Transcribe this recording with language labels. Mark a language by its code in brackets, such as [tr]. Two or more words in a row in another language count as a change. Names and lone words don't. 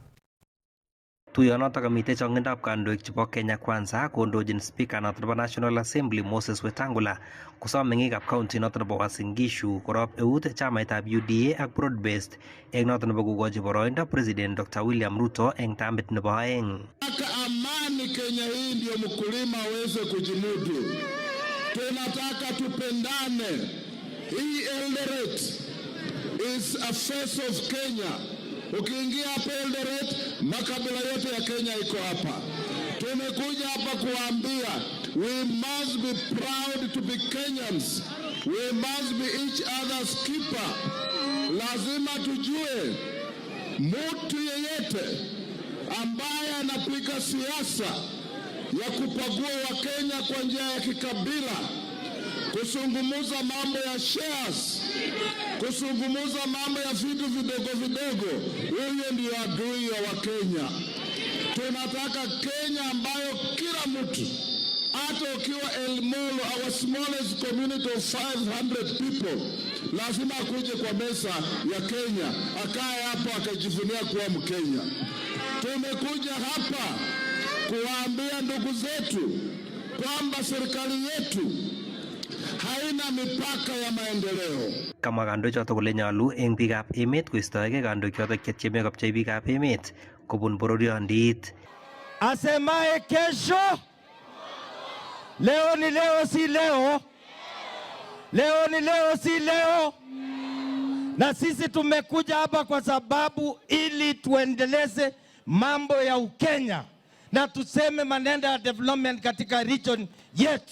[kln] Tuyonotok kamite chongindab kandoik chebo Kenya Kwanza kondojin Speaker noto nebo National Assembly Moses Wetangula kosom meng'ikab county noto nebo Uasin Gishu korob eut chamaitab UDA ak broad-based eng noto nebo kokochi boroindo President Dr. William Ruto eng tamit nebo aeng. [sw] Amani Kenya hii ndio mkulima aweze kujimudu. Tunataka tupendane. Hii Eldoret [en] is a face of Kenya. [sw] Ukiingia hapa Eldoret, makabila yote ya Kenya iko hapa. Tumekuja hapa kuambia, [en] we must be proud to be Kenyans. We must be each other's keeper. [sw] Lazima tujue, mtu yeyote ambaye anapiga siasa ya kupagua Wakenya kwa njia ya kikabila, kusungumuza mambo ya shares, kusungumuza mambo ya vitu vidogo vidogo, huyo ndio adui ya Wakenya. Tunataka Kenya ambayo kila mtu, hata ukiwa Elmolo, [en] our smallest community of 500 people, [sw] lazima akuje kwa meza ya Kenya, akae hapo akajivunia kuwa Mkenya. Tumekuja hapa kuwaambia ndugu zetu kwamba serikali yetu haina mipaka ya maendeleo. [kln] Kamwa kandoik chotok kole nyalu eng biikab emet koistoege kandoik chotok chetieme kopchei biikab emet kobun bororiondit. [sw] Asemaye kesho, leo ni leo si leo, leo ni leo si leo. Na sisi tumekuja hapa kwa sababu ili tuendeleze mambo ya Ukenya na tuseme maneno ya development katika region yetu.